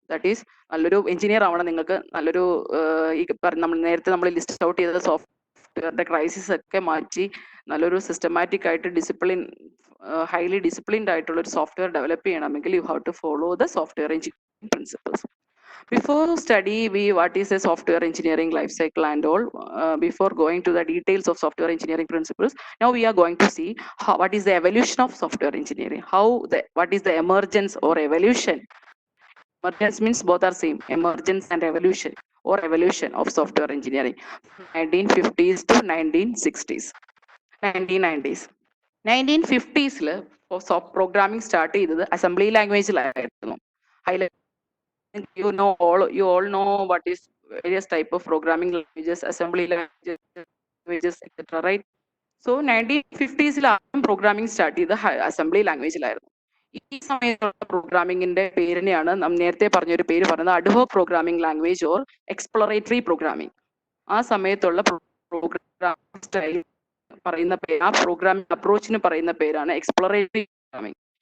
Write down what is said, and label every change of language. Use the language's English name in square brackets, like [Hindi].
[Malayalam] That is നല്ലൊരു engineer ആവണം നിങ്ങൾക്ക്. നല്ലൊരു നമ്മൾ നേരത്തെ ലിസ്റ്റ് ഔട്ട് ചെയ്ത സോഫ്റ്റ്വെയറിന്റെ ക്രൈസിസ് ഒക്കെ മാറ്റി നല്ലൊരു സിസ്റ്റമാറ്റിക് ആയിട്ട് ഹൈലി ഡിസിപ്ലിൻഡ് ആയിട്ടുള്ള ഒരു സോഫ്റ്റ്വെയർ ഡെവലപ്പ് ചെയ്യണമെങ്കിൽ [English] You have to follow the software engineering principles. Before study what is a software engineering life cycle and all, before going to the details of software engineering principles, now we are going to see what is the evolution of software engineering, what is the emergence or evolution. Emergence means both are same, emergence and evolution. or evolution of software engineering, 1950s to 1960s, 1990s. [Malayalam] 1950s programming start ചെയ്തത് assembly ലാംഗ്വേജിലായിരുന്നു. [English] You all know what is various type of programming languages, assembly languages, etc. Right? [Malayalam] So 1950s programming start ചെയ്ത് assembly ലാംഗ്വേജിലായിരുന്നു. ഈ സമയത്തുള്ള പ്രോഗ്രാമിംഗിന്റെ പേരിനെയാണ് നാം നേരത്തെ പറഞ്ഞൊരു പേര് പറയുന്നത് ad hoc programming language or exploratory programming. ആ സമയത്തുള്ള പ്രോഗ്രാമിംഗ് സ്റ്റൈൽ പറയുന്ന പേര്, ആ പ്രോഗ്രാമിംഗ് അപ്രോച്ചിന് പറയുന്ന പേരാണ് എക്സ്പ്ലോറേറ്ററി പ്രോഗ്രാമിംഗ്.